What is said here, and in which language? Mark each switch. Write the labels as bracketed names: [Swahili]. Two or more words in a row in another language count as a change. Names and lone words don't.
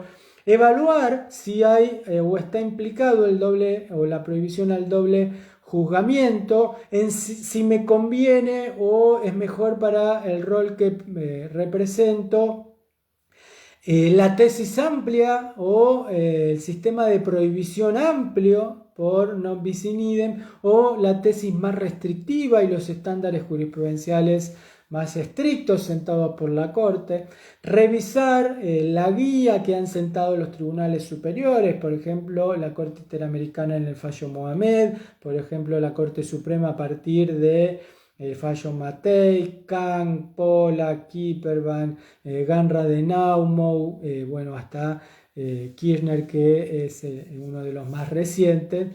[Spanish] Evaluar si hay o está implicado el doble o la prohibición al doble juzgamiento, en si me conviene o es mejor para el rol que represento. La tesis amplia o el sistema de prohibición amplio por [Latin] non bis in idem, [Spanish] o la tesis más restrictiva y los estándares jurisprudenciales más estrictos sentados por la Corte. Revisar la guía que han sentado los tribunales superiores, por ejemplo la Corte Interamericana en el fallo Mohamed, por ejemplo la Corte Suprema a partir de el fallo Matei, Kang, Pola, Kipperman, Ganra de Naumou, bueno, hasta Kirchner, que es uno de los más recientes.